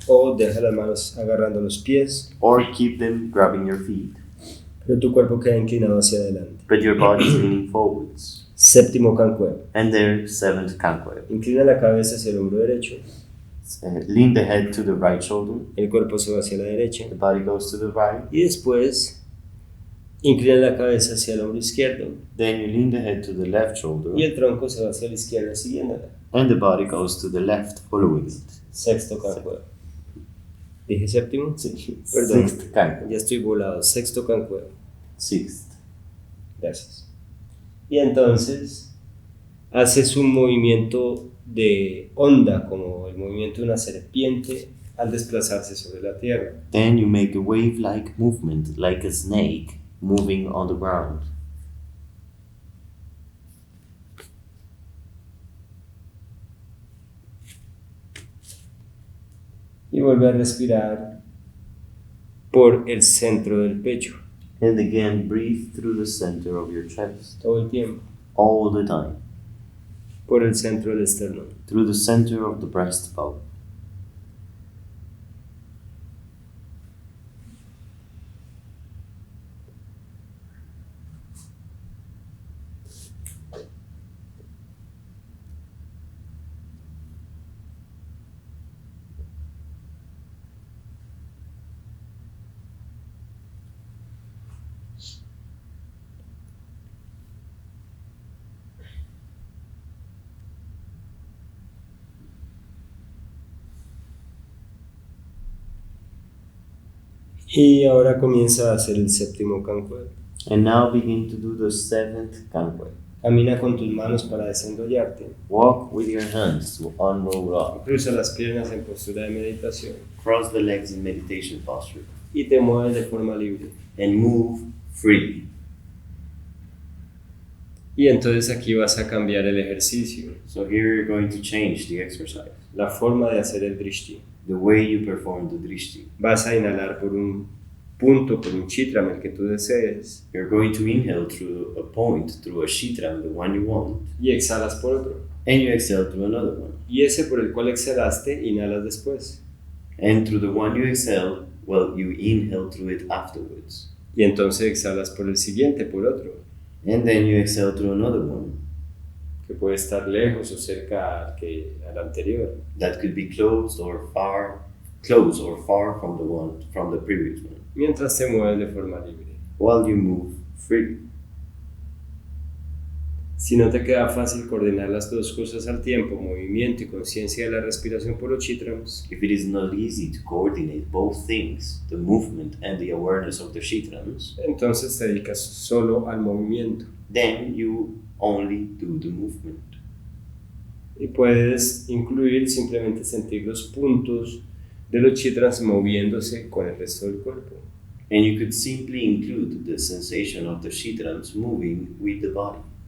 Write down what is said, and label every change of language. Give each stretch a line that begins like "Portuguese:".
Spanish: o deja las manos agarrando los pies,
English: or keep them grabbing your feet,
Spanish: pero tu cuerpo queda inclinado hacia adelante.
English: but your body is leaning forwards.
Spanish: Séptimo Kankueb.
English: And there, seventh Kankueb.
Spanish: Inclina la cabeza hacia el hombro derecho.
English: Lean the head to the right shoulder,
Spanish: El cuerpo se va hacia la derecha.
English: the body goes to the right.
Spanish: Y después, inclina la cabeza hacia el hombro izquierdo.
English: Then you lean the head to the left shoulder,
Spanish: Y el tronco se va hacia la izquierda siguiéndola.
English: and the body goes to the left following it.
Spanish: Sexto Kankueb. ¿Dije séptimo? Sí. Perdón.
English: Sixth Kankueb.
Spanish: Ya estoy volado. Sexto Kankueb.
English: Sixth.
Spanish: Gracias. Y entonces haces un movimiento de onda, como el movimiento de una serpiente al desplazarse sobre la tierra.
English: Then you make a wave-like movement, like a snake moving on the ground.
Spanish: Y vuelve a respirar por el centro del pecho.
English: And again, breathe through the center of your chest,
Spanish: Todo el tiempo.
English: all the time,
Spanish: Por el centro del esternón.
English: through the center of the breastbone.
Spanish: Y ahora comienza a hacer el séptimo Kankueb.
English: And now begin to do the seventh Kankueb.
Spanish: Camina con tus manos para desenrollarte.
English: Walk with your hands to unroll up.
Spanish: Cruza las piernas en postura de meditación.
English: Cross the legs in meditation posture.
Spanish: Y te mueves de forma libre.
English: And move freely.
Spanish: Y entonces aquí vas a cambiar el ejercicio.
English: So here you're going to change the exercise.
Spanish: La forma de hacer el Drishti.
English: The way you perform the Drishti.
Spanish: Vas a inhalar por un punto, por un chitram, el que tú desees.
English: You're going to inhale through a point, through a shitram, the one you want.
Spanish: Y exhalas por otro.
English: And you exhale through another one.
Spanish: Y ese por el cual exhalaste, inhalas después.
English: And through the one you exhale, well, you inhale through it afterwards.
Spanish: Y entonces exhalas por el siguiente, por otro.
English: And then you exhale through another one.
Spanish: Que puede estar lejos o cerca al anterior.
English: That could be close or far from the previous one.
Spanish: Mientras te mueves de forma libre.
English: While you move freely.
Spanish: Si no te queda fácil coordinar las dos cosas al tiempo, movimiento y conciencia de la respiración por los chitrams,
English: If it is not easy to coordinate both things, the movement and the awareness of the shitrams,
Spanish: entonces te dedicas solo al movimiento.
English: then you only do the movement.
Spanish: Y puedes incluir simplemente sentir los puntos de los chitrams moviéndose con el resto del cuerpo.
English: And you could simply include the sensation of the shitrams moving with the body.